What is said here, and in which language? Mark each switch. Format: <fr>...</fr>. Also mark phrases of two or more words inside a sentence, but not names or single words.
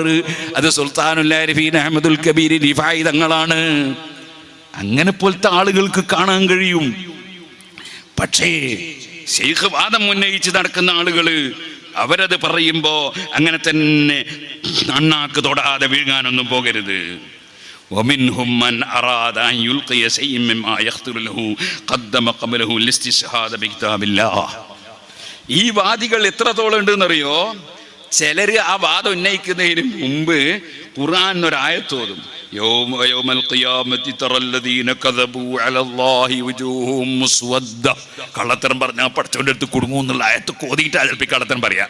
<ml>അത് സുൽത്താനുൽ ആരിഫീൻ അഹ്മദുൽ കബീർ റിഫായി തങ്ങളാണ്. അങ്ങനെ പോലത്തെ ആളുകൾക്ക് കാണാൻ കഴിയും. പക്ഷേ ശൈഖ് വാദം ഉന്നയിച്ച് നടക്കുന്ന ആളുകള് അവരത് പറയുമ്പോ അങ്ങനെ തന്നെ അണ്ണാക്ക് തൊടാതെ വീഴാനൊന്നും പോകരുത്.</ml> <ar>ومنهم من أراد أن يلقي شيئا مما يخطر له قدم قبله الاستشهاد بكتاب الله.</ar> <ml>ഈ വാദികൾ എത്രത്തോളം ഉണ്ടെന്നറിയോ? ചിലര് ആ വാദം ഉന്നയിക്കുന്നതിന് മുമ്പ് ഖുർആൻ ഒരായത്തോതും. കള്ളത്തരം പറഞ്ഞാൽ പഠിച്ചവൻ്റെ അടുത്ത് കുടുങ്ങും എന്നുള്ള ആയത്ത് കോതിയിട്ടാ ചിലപ്പോൾ കള്ളത്തരം പറയാം.</ml>